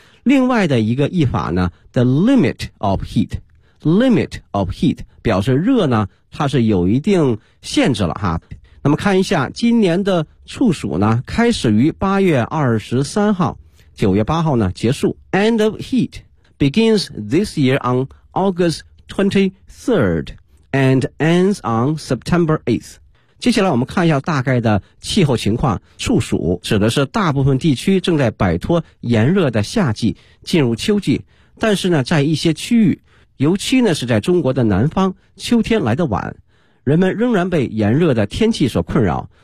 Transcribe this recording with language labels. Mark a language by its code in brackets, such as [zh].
[zh] 另外的一个译法呢 ， [en] the limit of heat， [zh] limit of heat 表示热呢，它是有一定限制了哈。那么看一下今年的处暑呢，开始于8月23号，9月8号呢结束。 [en] End of heat begins this year on August 23rd and ends on September 8th。 [zh] 接下来我们看一下大概的气候情况。处暑指的是大部分地区正在摆脱炎热的夏季，进入秋季。但是呢，在一些区域，尤其呢是在中国的南方，秋天来得晚，人们仍然被炎热的天气所困扰。